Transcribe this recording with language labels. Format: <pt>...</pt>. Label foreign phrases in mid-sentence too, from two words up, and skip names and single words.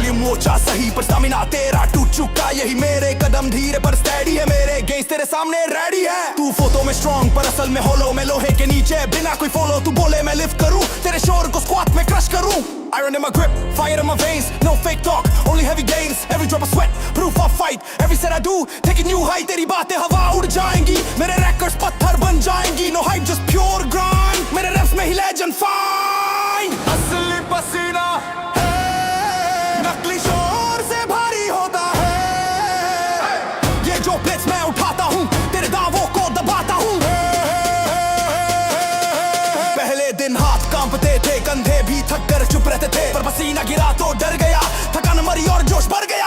<hi>सोचा सही पर स्टामिना तेरा टूट चुका, यही मेरे कदम धीरे पर स्टैडी है, मेरे गेंस तेरे सामने रेडी है। तू फोटो में स्ट्रॉन्ग पर असल में होलो, मैं लोहे के नीचे बिना कोई फॉलो, तू बोले मैं लिफ्ट करूं, तेरे शोर को स्क्वाट में क्रश करूं।</hi> <en>Iron in my grip, fire in my veins, no fake talk, only heavy gains, every drop of sweat, proof of fight, every set I do, taking new height,</en> <hi>तेरी बातें हवा उड़ जाएंगी, मेरे records पत्थर बन जाएंगी,</hi> <en>no hype just pure grind,</en> <hi>मेरे raps में ही</hi> <en>legend find।</en> <hi>असली पसीना है, नकली शोर से भारी होता है, ये जो blitz मैं उठाता हूँ, तेरे दावों को दबाता हूँ। पहले दिन हाथ कांपते थे, कंधे भी थक कर चुप रहते थे, पर पसीना गिरा तो डर गया, थकान मरी और जोश बढ़ गया।</hi>